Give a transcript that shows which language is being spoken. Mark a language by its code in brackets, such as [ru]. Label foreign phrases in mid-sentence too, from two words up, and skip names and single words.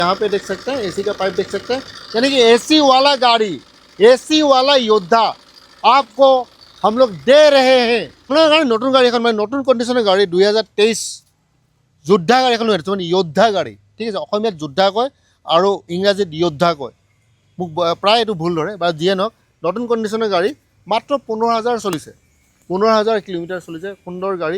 [hi] यहाँ पे देख सकते हैं एसी का पाइप देख सकते हैं, यानी कि एसी वाला गाड़ी, एसी वाला योद्धा आपको हम लोग दे रहे हैं। [as] গাড়ী নতুন গাড়ী এখন মানে নতুন কণ্ডিশ্যনৰ গাড়ী 2023 যোদ্ধা গাড়ী এখন লৈ আহিছোঁ, মানে যোদ্ধা গাড়ী, ঠিক আছে। অসমীয়াত যোদ্ধা কয় আৰু ইংৰাজীত যোদ্ধা কয়, মোক প্ৰায় এইটো ভুল ধৰে বা যিয়ে নহওক। নতুন কণ্ডিশ্যনৰ গাড়ী মাত্ৰ 15,000 চলিছে, 15,000 কিলোমিটাৰ চলিছে, সুন্দৰ গাড়ী।